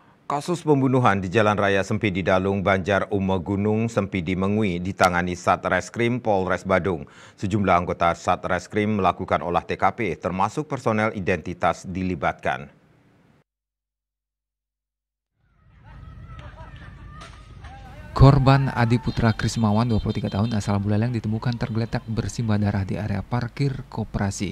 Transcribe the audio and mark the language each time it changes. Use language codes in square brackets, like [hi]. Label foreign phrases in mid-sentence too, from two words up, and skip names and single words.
[id] Kasus pembunuhan di Jalan Raya Sempidi Dalung, Banjar Gunung Sempidi Mengui ditangani Satreskrim Polres Badung. Sejumlah anggota Satreskrim melakukan olah TKP, termasuk personel identitas dilibatkan. Korban Adi Putra Krismawan, 23 tahun, asal Buleleng ditemukan tergeletak bersimbah darah di area parkir koperasi.